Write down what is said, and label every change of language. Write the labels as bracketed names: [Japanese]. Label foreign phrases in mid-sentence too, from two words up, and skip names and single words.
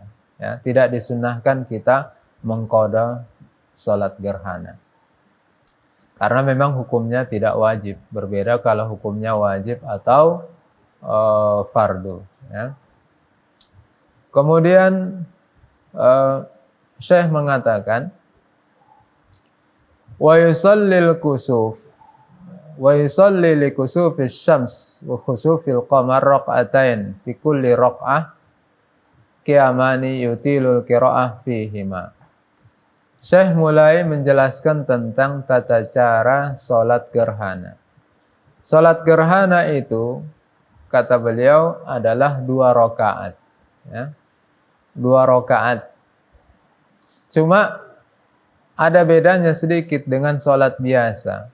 [Indonesian] Ya, tidak disunnahkan kita mengqadha sholat gerhana. Karena memang hukumnya tidak wajib. Berbeda kalau hukumnya wajib atau fardu. Ya. Kemudian Syekh mengatakan, [Arabic] ويصلي للكسوف ويصلي لكسوف الشمس وخسوف القمر ركعتين في كل ركعة قيامان يطيل القراءة فيهما. [Indonesian] Syekh mulai menjelaskan tentang tata cara salat gerhana. Salat gerhana itu, kata beliau, adalah 2 rakaat, ya. 2 rakaat. Cuma ada bedanya sedikit dengan salat biasa.